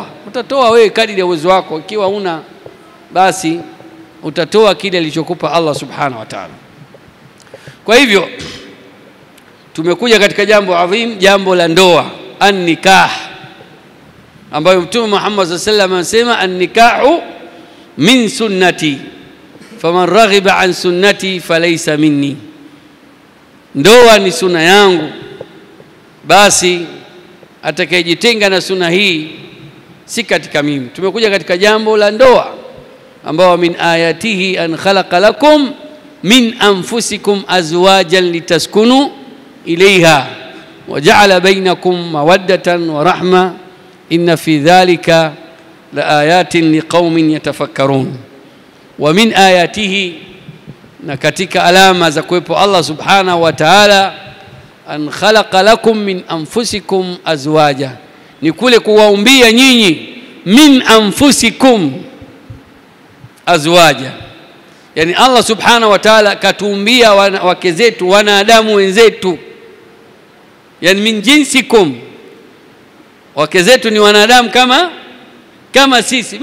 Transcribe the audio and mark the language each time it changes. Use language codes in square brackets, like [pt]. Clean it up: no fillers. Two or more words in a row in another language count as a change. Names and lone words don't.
[sw] Utatoa wewe kadiri ya uwezo wako. Ikiwa huna, basi utatoa kile alichokupa [ar] الله سبحانه وتعالى. [sw] Kwa hivyo tumekuja katika jambo adhim, jambo la ndoa, an-nikah, ambayo Mtume Muhammad [ar] صلى الله عليه وسلم [sw] anasema [ar] النكاح من سنتي فمن رغب عن سنتي فليس مني, [sw] ndoa ni sunna yangu, basi atakayejitenga na sunna hii si katika mimi. Tumekuja katika jambo la ndoa ambao [ar] من آياته أن خلق لكم من أنفسكم أزواجا لتسكنوا إليها وجعل بينكم مودة ورحمة إن في ذلك لآيات لقوم يتفكرون. ومن آياته, [sw] na katika alama za kuwepo [ar] الله سبحانه وتعالى, أن خلق لكم من أنفسكم أزواجا, [sw] ni kule kuwaumbia nyinyi [ar] من أنفسكم أزواجا. [sw] Yani [ar] الله سبحانه وتعالى [sw] katuumbia wake zetu, wanadamu wenzetu, yani [ar] من جنسكم, [sw] wake zetu ni wanadamu kama sisi.